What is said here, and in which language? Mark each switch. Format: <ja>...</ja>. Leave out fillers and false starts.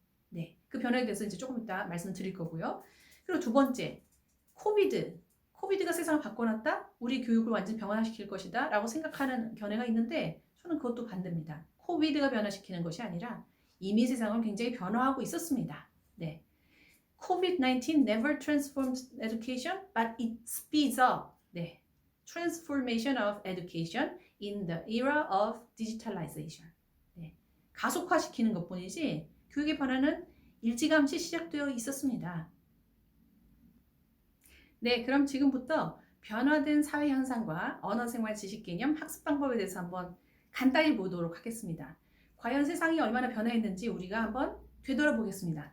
<ko>네, 그 변화에 대해서 이제 조금 이따 말씀드릴 거고요. 그리고 두 번째, 코비드가 세상을 바꿔놨다? 우리 교육을 완전히 병화시킬 것이다 라고 생각하는 견해가 있는데 저는 그것도 반대입니다. 코비드가 변화시키는 것이 아니라 이미 세상은 굉장히 변화하고 있었습니다. 네.</ko> <en>COVID-19 never transformed education, but it speeds up the transformation of education in the era of digitalization.</en> <ko>네. 가속화시키는 것뿐이지 교육의 변화는 일찌감치 시작되어 있었습니다. 네, 그럼 지금부터 변화된 사회 현상과 언어생활 지식 개념 학습 방법에 대해서 한번 간단히 보도록 하겠습니다. 과연 세상이 얼마나 변화했는지 우리가 한번 되돌아보겠습니다.</ko>